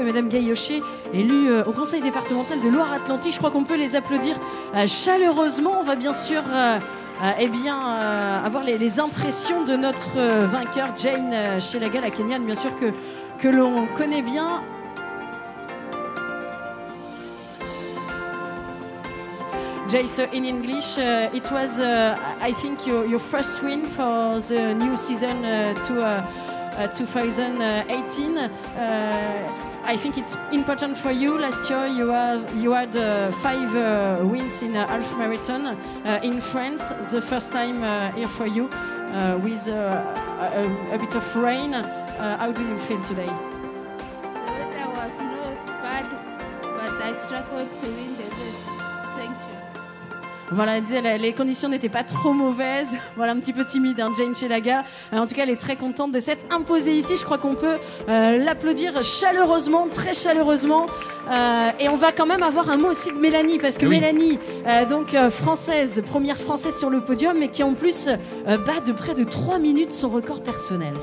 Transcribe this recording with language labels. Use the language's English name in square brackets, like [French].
[French] Et Madame Gaillochet, élue au conseil départemental de Loire-Atlantique. Je crois qu'on peut les applaudir chaleureusement. On va bien sûr... avoir les impressions de notre vainqueur Jane Chelagat, la Kenyane, bien sûr que l'on connaît bien. [English] Jay, so in English, it was, I think, your first win for the new season 2018. I think it's important for you. Last year you had 5 wins in half marathon in France. The first time here for you with a bit of rain. How do you feel today? The weather was not bad, but I struggled to win the race. Thank you. [French] Voilà, elle disait les conditions n'étaient pas trop mauvaises. Voilà, un petit peu timide, hein, Jane Chelagat. En tout cas, elle est très contente de s'être imposée ici. Je crois qu'on peut l'applaudir chaleureusement, très chaleureusement. Et on va quand même avoir un mot aussi de Mélanie, parce que oui. Mélanie, française, première française sur le podium, mais qui en plus bat de près de 3 minutes son record personnel.